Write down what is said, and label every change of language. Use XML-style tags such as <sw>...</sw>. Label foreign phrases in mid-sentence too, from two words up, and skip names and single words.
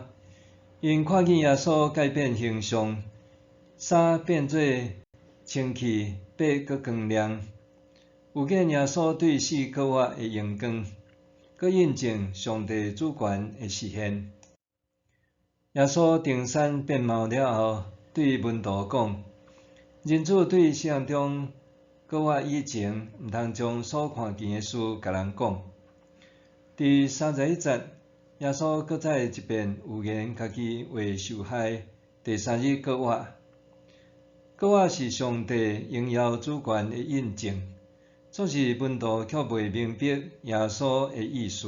<nan>因看见耶稣改变形象，衫变做清气，白搁光亮，有见耶稣对死搁活的荣光，搁印证上帝主权的实现。耶稣登山变貌了后，对门徒讲：人子对死人中搁活以前，毋通将所看见的事甲人讲。第31节，耶稣搁再一遍预言家己会受害，第3日搁活。搁活是上帝荣耀主权的印证，总是门徒却未明白耶稣的意思。</nan>